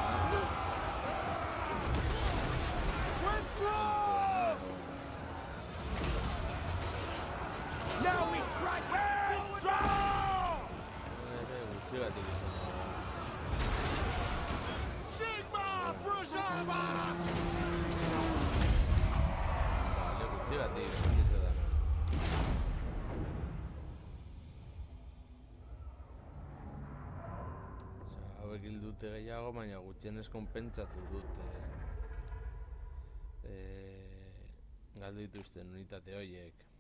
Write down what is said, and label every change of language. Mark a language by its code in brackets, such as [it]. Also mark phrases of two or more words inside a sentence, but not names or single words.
[en] Withdraw! Now we strike! Withdraw! Sigma, preserve us! [eu] Vale, gutxi bat egin da. Hauek hil dute gehiago, baina gutxienez konpentsatu dute galdu dituzten unitate horiek.